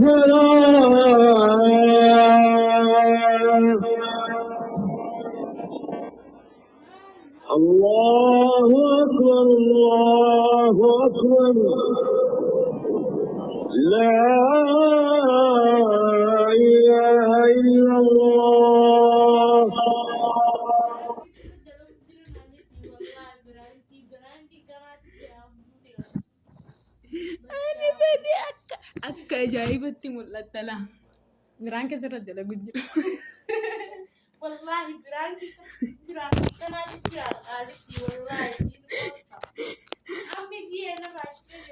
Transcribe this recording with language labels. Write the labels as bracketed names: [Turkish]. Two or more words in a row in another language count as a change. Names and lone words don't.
[Arabic] الفلاح الله أكبر الله أكبر لا إله إلا الله [Oromo] Ani badi akka ajaa'ibatti mul'atta laa. Biraan keessa irratti dalagu jira. Wallahi biraanki kanaa jira qaalitti wallahi amma giyeena raashii